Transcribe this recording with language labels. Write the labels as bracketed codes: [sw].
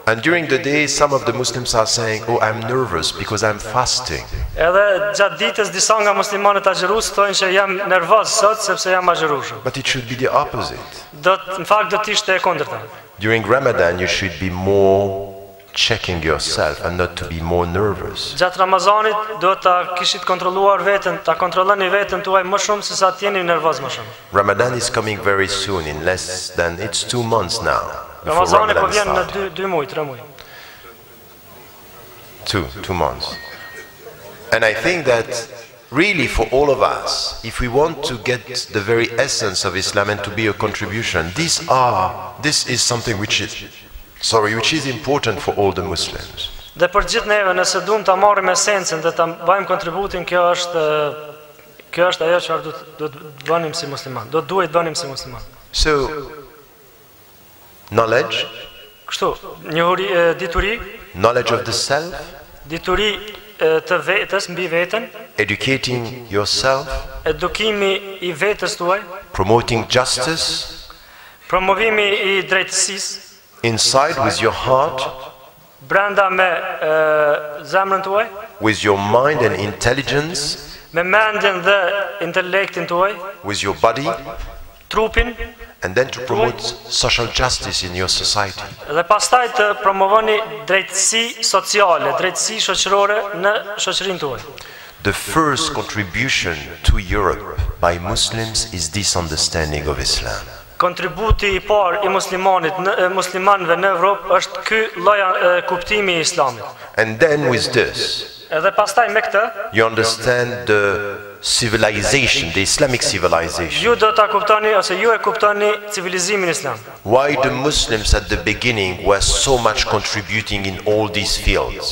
[en] And during the day some of the Muslims are saying, "Oh, I'm nervous because I'm fasting." [sq] Edhe gjatë ditës disa nga muslimanët agjërues thonë që jam nervoz sot sepse jam agjëruar. [en] But it should be the opposite. [sq] Në fakt do të ishte e kundërta. [en] During Ramadan you should be more checking yourself and not to be more nervous. [sq] Gjatë Ramazanit do ta kishit kontrolluar veten, ta kontrolloni veten tuaj më shumë se sa të jeni nervoz më shumë. [en] Ramadan is coming very soon, in less than, it's 2 months now. before [sq] Ramazani po [en] Ramadan [sq] vjen në [en] starts. [sq] 2 muaj, 3 muaj. [en] 2 months. And I think that really for all of us, if we want to get the very essence of Islam and to be a contribution, this is something which is important for all the Muslims. [sq] Dhe për gjithë neve, nëse duam ta marrim esencën dhe ta bëjmë kontributin, kjo është ajo çfarë do të bënim si musliman. Duhet bënim si musliman. [en] So, knowledge, [sq] Kështu, njohuri, dituri, [en] knowledge of the self, [sq] dituri të vetës mbi veten, [en] educating yourself, [sq] edukimi i vetës tuaj, [en] promoting justice, [sq] promovimi i drejtësisë, [en] inside with your heart, [sq] brenda me zemrën tuaj, [en] with your mind and intelligence, [sq] me mendjen dhe intelektin tuaj, [en] with your body, [sq] trupin, [en] and then to promote social justice in your society. [sq] dhe pastaj të promovoni drejtësi sociale, drejtësi shoqërore në shoqërinë tuaj. [en] The first contribution to Europe by Muslims is this understanding of Islam. [sq] Kontributi i parë i muslimanëve në Evropë është ky lloj kuptimi i Islamit. [en] And then with this, [sq] Edhe pastaj me këtë, [en] you understand the civilization, the Islamic civilization. [sq] ju do ta kuptoni ose ju e kuptoni civilizimin islam. [en] Why the Muslims at the beginning were so much contributing in all these fields.